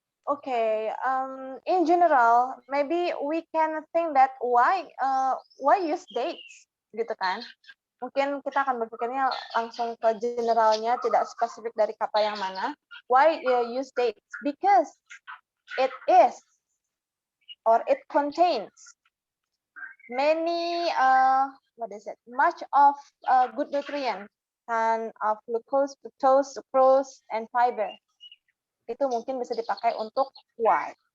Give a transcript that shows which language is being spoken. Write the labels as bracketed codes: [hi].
[en] Okay, in general, maybe we can think that why use dates, gitu kan? [id] Mungkin kita akan berpikirnya langsung ke generalnya, tidak spesifik dari kata yang mana. [en] Why use dates? Because it is or it contains many much of good nutrient and of glucose, fructose, sucrose, and fiber. [id] Itu mungkin bisa dipakai untuk why.